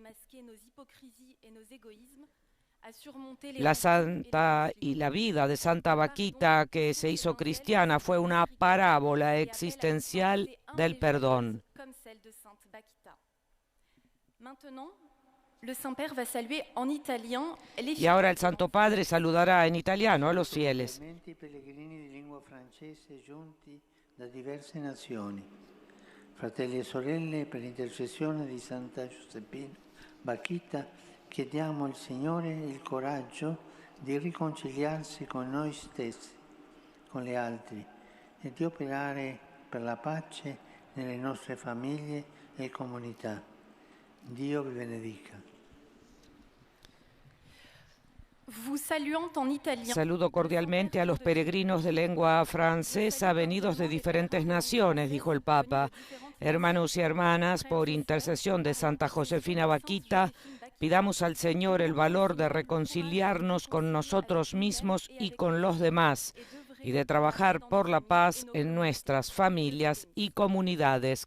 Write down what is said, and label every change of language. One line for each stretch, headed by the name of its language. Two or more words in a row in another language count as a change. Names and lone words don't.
Spanish: La santa y la vida de Santa Bakhita, que se hizo cristiana, fue una parábola existencial del perdón. Y ahora el Santo Padre saludará en italiano a los fieles.
Italian: Da diverse nazioni. Fratelli e sorelle, per l'intercessione di Santa Giuseppina Bakhita, chiediamo al Signore il coraggio di riconciliarsi con noi stessi, con gli altri, e di operare per la pace nelle nostre famiglie e comunità. Dio vi benedica.
Spanish: Saludo cordialmente a los peregrinos de lengua francesa venidos de diferentes naciones, dijo el Papa. Hermanos y hermanas, por intercesión de Santa Josefina Bakhita, pidamos al Señor el valor de reconciliarnos con nosotros mismos y con los demás, y de trabajar por la paz en nuestras familias y comunidades.